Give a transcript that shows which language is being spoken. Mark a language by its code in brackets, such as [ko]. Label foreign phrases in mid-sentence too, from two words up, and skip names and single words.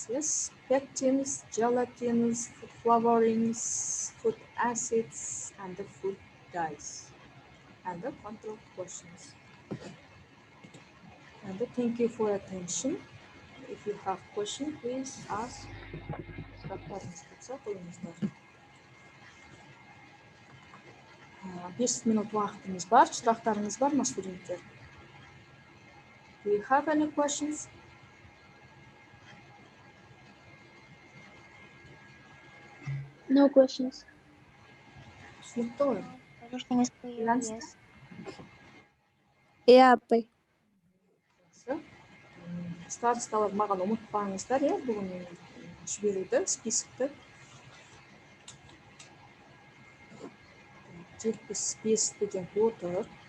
[en] Yes, pectins, gelatins, food flavorings, food acids, and the food dyes, and the control questions. And thank you for your attention. If you have question, please ask. [kk] Сұрақтарыңыз болса, қойыңыздар. 5 минут уақытымыз бар. Сұрақтарыңыз бар ма, студенттер? [en] Do you have any questions? No questions. [kk] Түсінікті ғой? [en] Everything is clear, Freelance? yes. [kk] Иә, апай. Жақсы. Старосталар маған ұмытпаңыздар, иә, бүгін жіберуді, списокты. 75 студент отыр.